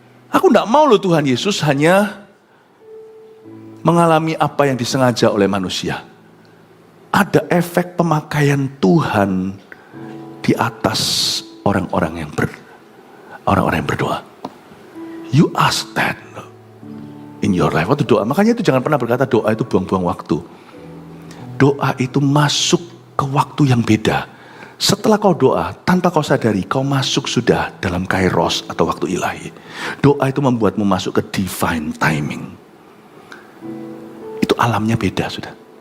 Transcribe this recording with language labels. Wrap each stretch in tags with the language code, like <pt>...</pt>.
<id>Aku tidak mau loh Tuhan Yesus hanya mengalami apa yang disengaja oleh manusia. Ada efek pemakaian Tuhan di atas orang-orang yang berdoa.</id> <en>You ask that in your life.</en> <id>Waktu doa, makanya itu jangan pernah berkata doa itu buang-buang waktu. Doa itu masuk ke waktu yang beda. Setelah kau doa, tanpa kau sadari, kau masuk sudah dalam kairos atau waktu ilahi. Doa itu membuatmu masuk ke</id> <en>divine timing.</en> <id>Itu alamnya beda sudah.</id>